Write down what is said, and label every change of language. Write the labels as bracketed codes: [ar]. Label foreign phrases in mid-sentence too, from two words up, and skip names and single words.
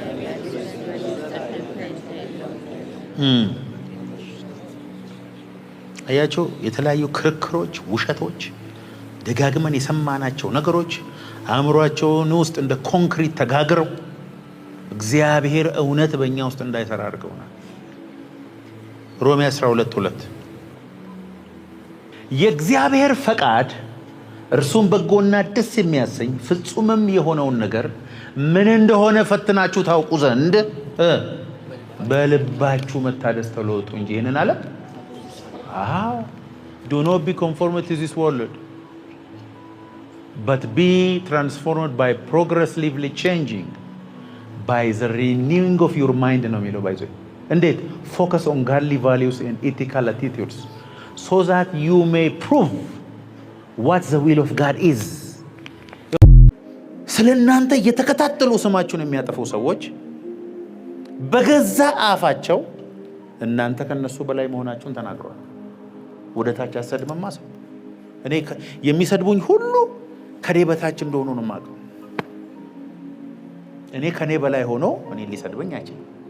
[am] አያቸው። የተለያዩ ክርክሮች፣ ውሸቶች፣ ደጋግመን የሰማናቸው ነገሮች አእምሯቸውን ውስጥ እንደ ኮንክሪት ተጋግረው እግዚአብሔር እውነት በእኛ ውስጥ እንዳይሰራ አድርገውናል። ሮሜ 12:2 የእግዚአብሔር ፈቃድ እርሱም በጎና ደስ የሚያሰኝ ፍጹምም የሆነውን ነገር ምን እንደሆነ ፈትናችሁ ታውቁ ዘንድ በልባችሁ መታደስ ተለወጡ እንጂ ይህንን አለ [en] do not be conformed to this world but be transformed by progressively changing by the renewing of your mind [am] ነው የሚለው ባይዘ እንዴት [en] focus on godly values and ethical attitudes so that you may prove what the will of God is። [am] ስለናንተ እየተከታተሉ ስማችሁን የሚያጠፉ ሰዎች በገዛ አፋቸው እናንተ ከነሱ በላይ መሆናችሁን ተናግረዋል። ወደ ታች አሰድመማ ሰው እኔ የሚሰድቡኝ ሁሉ ከኔ በታች እንደሆኑ ነው የማውቀው። እኔ ከኔ በላይ ሆኖ እኔ ሊሰድበኝ አይችልም።